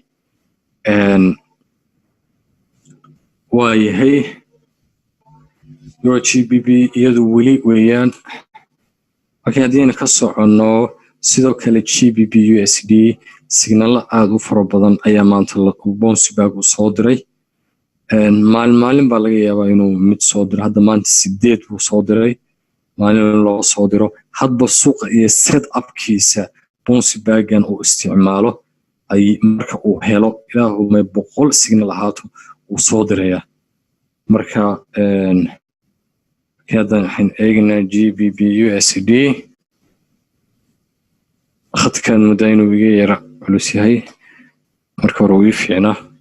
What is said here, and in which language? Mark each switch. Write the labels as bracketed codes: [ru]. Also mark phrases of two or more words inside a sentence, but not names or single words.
[so] waa yahay euro GBP iyadu weli weeyaan markii haddii ka socono sidoo kale GBP USD signal aad u fara badan ayaa maanta [en] bounce back [so] u soo diray maalin baa laga yaabaa inuu mid soo diro hadda maanta 8 buu soo diray maalin loo soo diro hadba suuqa iyo [en] set up-kiisa bounce back-gan [so] uu isticmaalo ay marka uu helo ilaahu may 100 signal ahaato uu soo diraya marka haddan waxaan eegnaa GBP USD khadkan muddo inuu iga yara culus yahay marka hore wii fiicnaa